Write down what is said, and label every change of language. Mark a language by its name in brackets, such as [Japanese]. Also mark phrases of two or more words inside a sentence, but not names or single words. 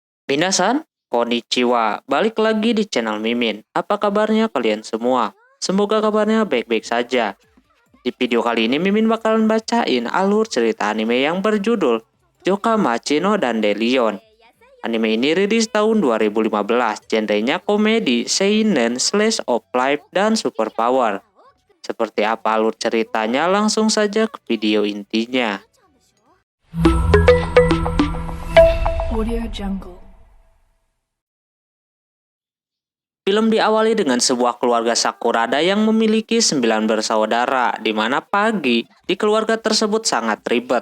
[Japanese] Minasan, konnichiwa. [Indonesian] Balik lagi di channel Mimin. Apa kabarnya kalian semua? Semoga kabarnya baik-baik saja. Di video kali ini Mimin bakalan bacain alur cerita anime yang berjudul Joka Machino dan Delion. Anime ini rilis tahun 2015, genrenya komedi, seinen, slice of life, dan superpower. Seperti apa alur ceritanya? Langsung saja ke video intinya. Audio Jungle. Film diawali dengan sebuah keluarga Sakurada yang memiliki 9 bersaudara, di mana pagi di keluarga tersebut sangat ribet.